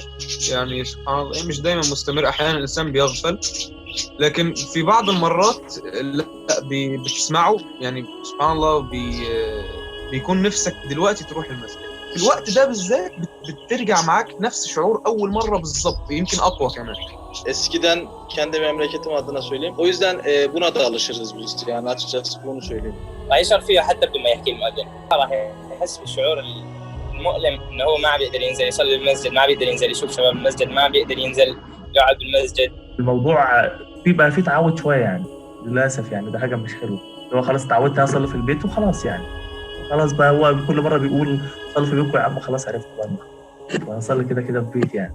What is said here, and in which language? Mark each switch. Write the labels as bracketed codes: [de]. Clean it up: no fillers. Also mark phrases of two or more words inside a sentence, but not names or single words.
[ar] يعني سبحان الله مش دايما مستمر، احيانا الانسان بيغفل، لكن في بعض المرات لا بتسمعه. يعني سبحان الله بيكون نفسك dلوقتي تروح المسجد. في الوقت ده بالذات بترجع معاك نفس شعور اول مره بالظبط، يمكن اقوى كمان. [tr] Eskiden kendi memleketim adına söyleyeyim. O yüzden buna da alışırız biz. Yani açıkçası bunu söyleyeyim. [ar] يشعر فيه حتى بدون ما يحكي المؤذن، راح يحس بالشعور المؤلم انه هو ما بيقدر ينزل يصلي بالمسجد، ما بيقدر ينزل يشوف شباب المسجد، ما بيقدر ينزل يقعد بالمسجد. الموضوع بيبقى فيه تعود شويه يعني، للاسف يعني ده حاجه مش حلوه. هو خلاص اتعودت اصلي في البيت وخلاص، يعني خلاص بقى هو كل مره بيقول صلي في بيتكم يا عم، خلاص عرفت بقى اصلي كده في بيت يعني.